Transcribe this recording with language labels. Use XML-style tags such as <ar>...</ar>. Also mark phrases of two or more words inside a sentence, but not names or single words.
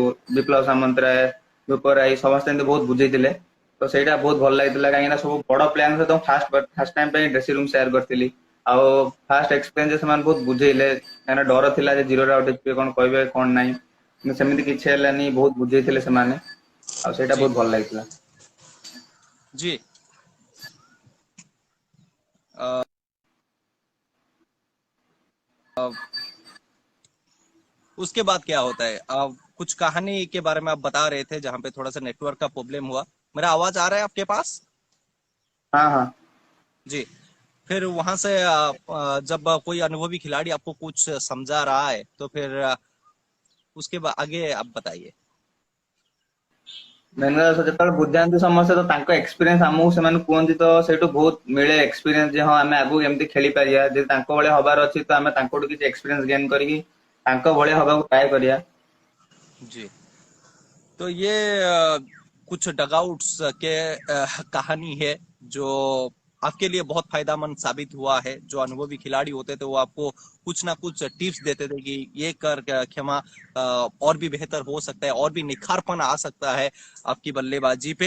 <or>ବିପ୍ଳବ ସାମନ୍ତରାୟ, ଧୂପ ରାୟ ସମସ୍ତେ ଏମିତି ବହୁତ ବୁଝେଇଥିଲେ। ତ ସେଇଟା ବହୁତ ଭଲ ଲାଗିଥିଲା। କାହିଁକି ନା ସବୁ ବଡ ପ୍ଲେୟାରଙ୍କ ସହିତ</or> <en>first time</en> <or>ପାଇଁ</or> <en>dressing room</en> <or>ସେୟାର କରିଥିଲି। ଆଉ</or> <en>first experience</en> <or>ସେମାନେ ବହୁତ ବୁଝେଇଲେ। କାହିଁକିନା ଡର ଥିଲା ଯେ 0ରେ ଆଉଟ୍ ହେଇଯିବେ, କଣ କହିବେ କଣ ନାହିଁ। କିନ୍ତୁ ସେମିତି କିଛି ହେଲାନି, ବହୁତ ବୁଝେଇଥିଲେ ସେମାନେ। ଆଉ ସେଇଟା</or> <hi>जी</hi> <or>ବହୁତ ଭଲ ଲାଗିଥିଲା।</or> <hi>जी। अ, अ, उसके बाद क्या होता है? कुछ कहानी के बारे में आप बता रहे थे जहां पे थोड़ा सा नेटवर्क का प्रॉब्लम हुआ। मेरा आवाज आ रहा है आपके पास? हाँ हाँ। जी। फिर वहां से जब कोई अनुभवी खिलाड़ी आपको कुछ समझा रहा है तो फिर उसके बाद आगे आप बताइए।</hi> <or>ମେନ୍ କଥା ଯେତେବେଳେ ବୁଝାନ୍ତି ସମସ୍ତେ, ତ ତାଙ୍କ ଏକ୍ସପିରିଏନ୍ସ ଆମକୁ ସେମାନେ କୁହନ୍ତି। ତ ସେଇଠୁ ବହୁତ ମିଳେ ଏକ୍ସପିରିଏନ୍ସ ଯେ ହଁ ଆମେ ଆଗକୁ ଏମିତି ଖେଳିପାରିବା। ଯଦି ତାଙ୍କ ଭଳିଆ ହବାର ଅଛି ତ ଆମେ ତାଙ୍କଠୁ କିଛି ଏକ୍ସପିରିଏନ୍ସ ଗେନ୍ କରିକି ତାଙ୍କ ଭଳିଆ ହବାକୁ ଟ୍ରାଏ କରିବା।</or> <hi>जी। तो ये कुछ डगआउट्स के कहानी है जो आपके लिए बहुत फायदेमंद साबित हुआ है। जो अनुभवी खिलाड़ी होते थे वो आपको कुछ ना कुछ टिप्स देते थे कि ये कर क्षमा, और भी बेहतर हो सकता है, और भी निखारपन आ सकता है आपकी बल्लेबाजी पे।</hi>